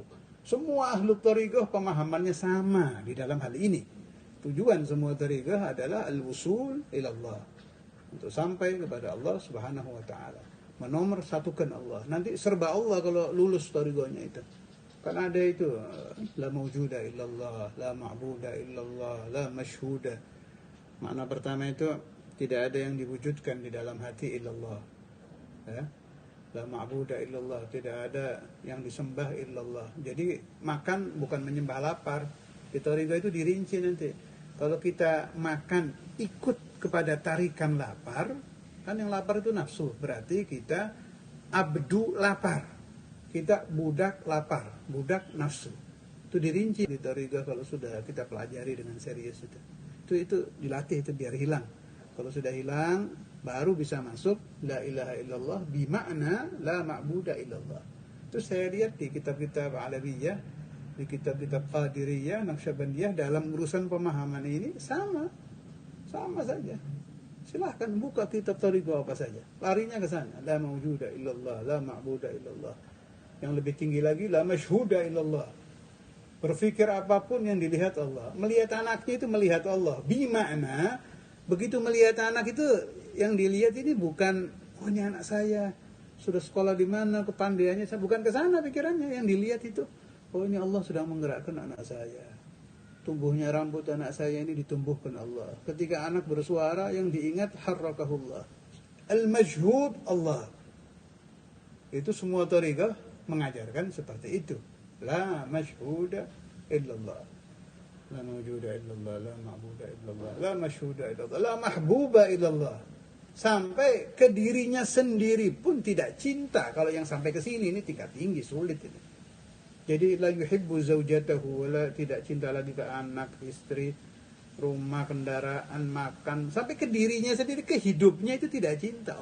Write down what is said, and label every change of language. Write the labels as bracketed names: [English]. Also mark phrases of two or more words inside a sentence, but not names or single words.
[Indonesian] Semua [Arabic] أهل الطريقة [Indonesian] pemahamannya sama di dalam hal ini. Tujuan semua thariqah adalah [Arabic] الوصول إلى الله, [Indonesian] untuk sampai kepada Allah [Arabic] سبحانه وتعالى, [Indonesian] menomor satukan Allah. Nanti serba Allah kalau lulus thariqahnya itu. Kan ada itu, [Arabic] لا موجود إلا الله، لا معبود إلا الله، لا مشهود. [Indonesian] Makna pertama itu, tidak ada yang diwujudkan di dalam hati illallah. Ya? [Arabic] لا معبود إلا الله, [Indonesian] tidak ada yang disembah illallah. Jadi makan bukan menyembah lapar. Di thariqah itu dirinci nanti. Kalau kita makan ikut kepada tarikan lapar, kan yang lapar itu nafsu, berarti kita abdu lapar. Kita budak lapar, budak nafsu. Itu dirinci di thariqah kalau sudah kita pelajari dengan serius itu. Itu dilatih itu biar hilang. Kalau sudah hilang, baru bisa masuk [Arabic] لا إله إلا الله [Indonesian] bimakna [Arabic] لا معبود إلا الله. [Indonesian] Itu saya lihat di kitab-kitab Alawiyah, di kitab-kitab Qadiriyah, Naqsyabandiyah, dalam urusan pemahaman ini sama saja. Silahkan buka kitab thariqah apa saja, larinya ke sana. [Arabic] لا موجود إلا الله، لا معبود إلا الله. [Indonesian] Yang lebih tinggi lagi, [Arabic] لا مشهود إلا الله. [Indonesian] Berpikir apapun yang dilihat Allah. Melihat anaknya itu melihat Allah. Bimakna, begitu melihat anak itu, yang dilihat ini bukan, oh ini anak saya, sudah sekolah di mana, kepandaiannya, bukan ke sana pikirannya. Yang dilihat itu, oh ini Allah sedang menggerakkan anak saya. Tumbuhnya rambut anak saya ini ditumbuhkan Allah. Ketika anak bersuara, yang diingat harrakahullah. [Arabic] المجهود الله. [Indonesian] Itu semua thariqah mengajarkan seperti itu. [Arabic] لا مشهود إلا الله، لا موجود إلا الله، لا معبود إلا الله، لا مشهود إلا الله، لا محبوب إلا الله. [Indonesian] Sampai ke dirinya sendiri pun tidak cinta. Kalau yang sampai ke sini ini tingkat tinggi, sulit ini. Jadi [Arabic] لا يحب زوجته, [Indonesian] tidak cinta lagi ke anak, istri, rumah, kendaraan, makan, sampai ke dirinya sendiri, ke hidupnya itu tidak cinta.